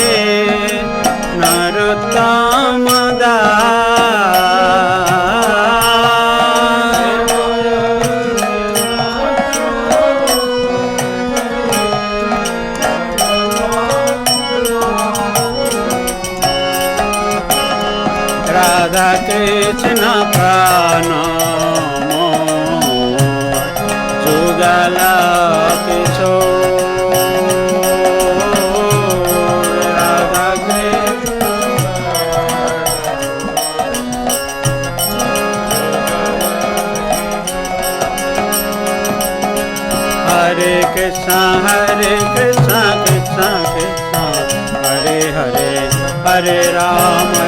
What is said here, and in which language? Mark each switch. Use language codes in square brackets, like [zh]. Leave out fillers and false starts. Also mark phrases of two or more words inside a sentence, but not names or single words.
[bn] নরোত্তম দাস রাধা কৃষ্ণ প্রাণ যুগল কিশোর রাধা কৃষ্ণ [sa] हरे कृष्णा कृष्ण कृष्ण हरे हरे हरे राम